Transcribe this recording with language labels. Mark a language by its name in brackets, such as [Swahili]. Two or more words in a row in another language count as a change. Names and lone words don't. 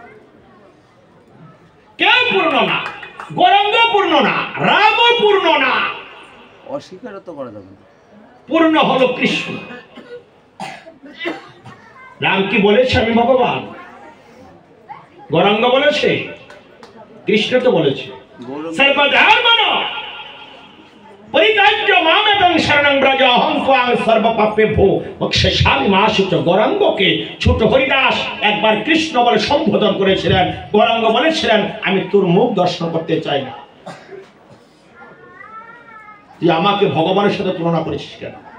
[Bangla] কেউ পূর্ণ না, গৌরাঙ্গ পূর্ণ না, রাম পূর্ণ না, অস্বীকার তো করা যাবে না। পূর্ণ হলো কৃষ্ণ। রাম কি বলেছে আমি ভগবান? গৌরাঙ্গ বলেছে, কৃষ্ণ তো বলেছে [Sanskrit] সর্বধর্মন পরিত্যাজ্য মামেকং শরণং ব্রজ অহং ত্বাং সর্বপাপেভ্যো মোক্ষয়িষ্যামি মা শুচ। [Bangla] গৌরাঙ্গকে ছোট হরিদাস একবার কৃষ্ণ বলে সম্বোধন করেছিলেন। গৌরাঙ্গ বলেছিলেন, আমি তোর মুখ দর্শন করতে চাই না। তুই আমাকে ভগবানের সাথে তুলনা করেছিস কেন?